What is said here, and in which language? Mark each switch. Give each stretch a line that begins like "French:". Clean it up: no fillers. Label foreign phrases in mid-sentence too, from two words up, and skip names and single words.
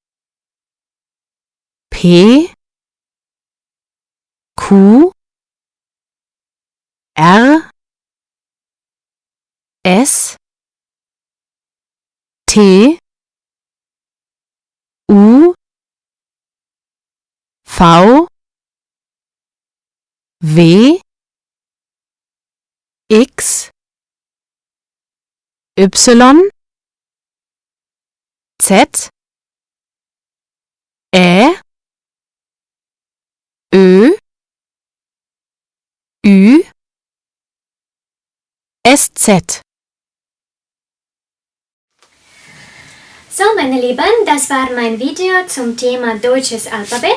German: P, Q, R, S, T, U, V, W, X, Y, Z, Ä, Ö, Ü, SZ. So, meine Lieben, das war mein Video zum Thema deutsches Alphabet.